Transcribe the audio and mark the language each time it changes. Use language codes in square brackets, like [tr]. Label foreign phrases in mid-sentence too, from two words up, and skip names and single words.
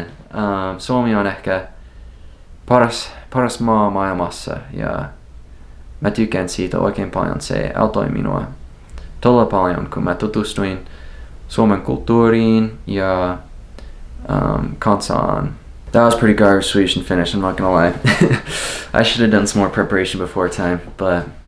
[fi] Suomi on ehkä paras maa maailmassa ja mä tykkään siitä oikein paljon. Se auttoi minua todella paljon, kun mä tutustuin Suomen kulttuuriin ja kansaan. [en] That was pretty garbage Swedish and Finnish, I'm not gonna lie. I should have done some more preparation before time, but